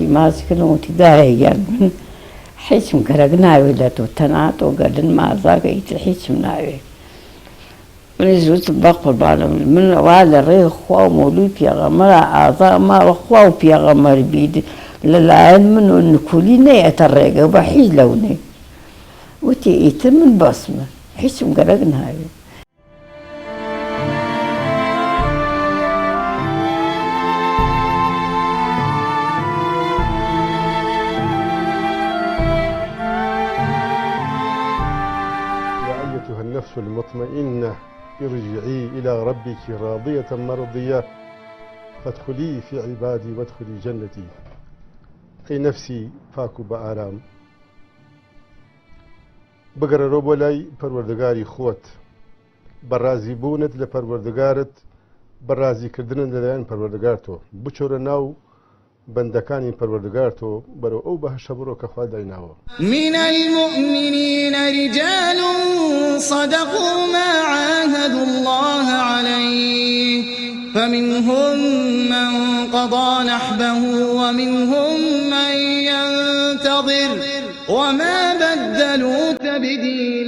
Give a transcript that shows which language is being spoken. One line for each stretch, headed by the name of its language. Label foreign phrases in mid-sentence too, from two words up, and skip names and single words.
Central Kurdish: ماچ کردم وتی دایەگیان من هیچم گەرەک ناوێت لە تۆ تەنها تۆ گەردن مازاکە ئیتر هیچم ناوێت منیش وتم بە قوربانم من وا لە ڕێی خوا و مەولوی پێغەمبەرە ئازا ماوە خوا و پێغەمبەر بیت لەلایەن من و نکولی نەیەتە ڕێگە بە هیچ لەونێ وتی ئیتر من بەسمە هیچم گەرەک ناوێت
Arabic: النفس المطمئنة ارجعي إلى ربك راضية مرضية فادخلي في عبادي وادخلي جنتي أي نفسي فاكو بآرام
Central Kurdish: بگەڕێرەوە بۆ لای پەروەردگاری خۆت بەڕازیبوونت لە پەروەردگارت بەڕازیکردنت لەلایەن پەروەردگار تۆ بچۆرە ناو بەندەکانی پەروەردگار تۆ بەرەو ئەو بەهەشە بڕۆ کە خوا دایناوە.
Arabic: من المؤمنين رجال صدقوا ما عاهدوا الله عليه فمنهم من قضى نحبه ومنهم من ينتظر وما بدلوا تبديلا.